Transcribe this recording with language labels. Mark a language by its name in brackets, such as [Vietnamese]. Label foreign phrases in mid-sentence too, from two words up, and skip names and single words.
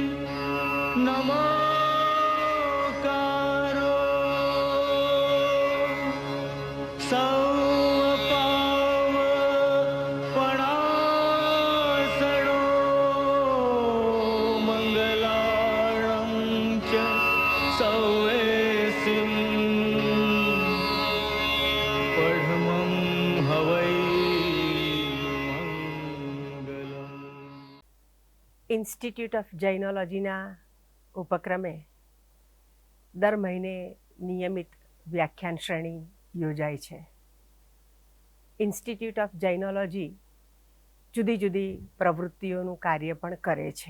[Prakrit languages] नमोकारो सौपाव पणासणो मंगलाणं च सौवेसिम् पढमं हवै मंगलम्। [Gujarati] ઇન્સ્ટિટ્યૂટ ઓફ જૈનોલોજીના ઉપક્રમે દર મહિને નિયમિત વ્યાખ્યાન શ્રેણી યોજાય છે. ઇન્સ્ટિટ્યૂટ ઓફ જૈનોલોજી જુદી જુદી પ્રવૃત્તિઓનું કાર્ય પણ કરે છે.